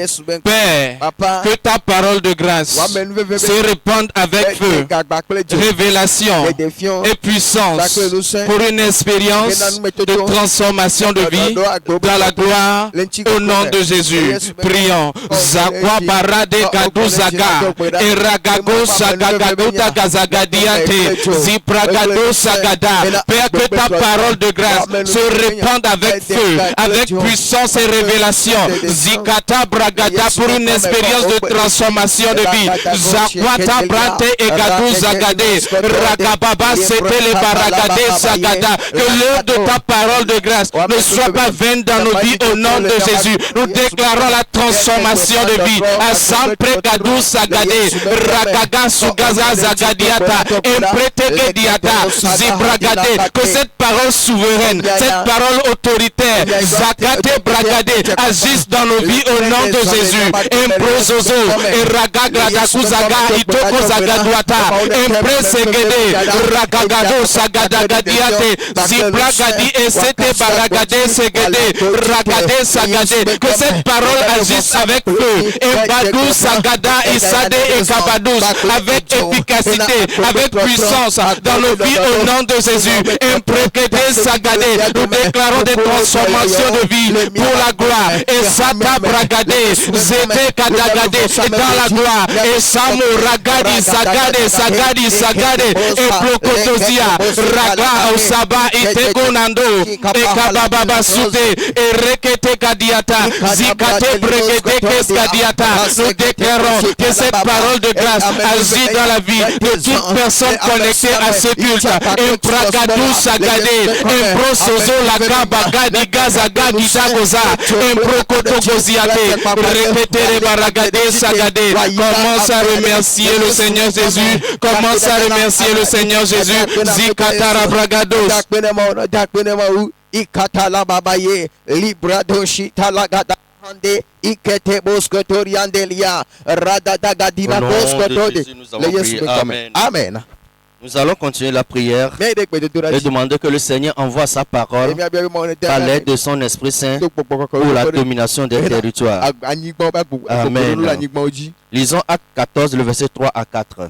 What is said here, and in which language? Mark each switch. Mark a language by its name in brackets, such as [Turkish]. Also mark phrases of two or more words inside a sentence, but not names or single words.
[French] Père, que ta parole de grâce se répande avec feu, révélation et puissance pour une expérience de transformation de vie dans la gloire au nom de Jésus. Prions. Zakwa barade gaduzaga eragago sagagaduta gazagadiate zipragado sagada. Père, que ta parole de grâce se répande avec feu, avec puissance et révélation. Zikata bragada pour une expérience de transformation de vie. Zakwata brate et gadou zagade ragababa c'était les baragade sagada. Que l'heure de ta parole de grâce ne soit pas vaine dans nos vies au nom de Jésus. Nous déclarons la transformation de vie. Asampre gadou sagade ragaga sugaza zagadiata emprete diata zibragade. Que cette parole souveraine, cette parole autoritaire, zakate bragade, agisse dans nos vies au nom de Jésus. Emprozozo et ragaga kuzaga itoko zagaduata empresegede ragagado sagadagadiate zibragadi et sete baragade segede ragade sagade. Que cette parole agisse avec feu. Et Badou, Sagada, et Sadé et Kabadous, avec efficacité, avec puissance dans nos vies au nom de Jésus. Impréquété, Sagadé, nous déclarons des transformations de vie pour la gloire. Et Sata Bragadé, Zété Kadagade, et dans la gloire. Et Samu Ragadi, Sagade, et Prokotosia, Raga, Osaba, et Tegonando, et Kabababa Soudé, et Rekete Kadiata, Zikate Bregete Keskadiata. Nous déclarons que cette parole de grâce agit dans la vie de toute personne connectée à ce culte. Et Pragadou Sagade, et Prosozo Lagaba, Gadi Gazaga, Gizagoza, et Prokotogoziate, Rekete Baragade Sagade. Commence à remercier le Seigneur Jésus. Commence à remercier le Seigneur Jésus. Zikatara Bragados. Ikatala babaye librado shitalagada hande ikete boskotoriandelia radadagadina boskotode. Amen. Amen. Nous allons continuer la prière et demander que le Seigneur envoie sa parole par l'aide de son Esprit Saint pour la domination des territoires. Amen. Lisons Acte 14, le verset 3 à 4.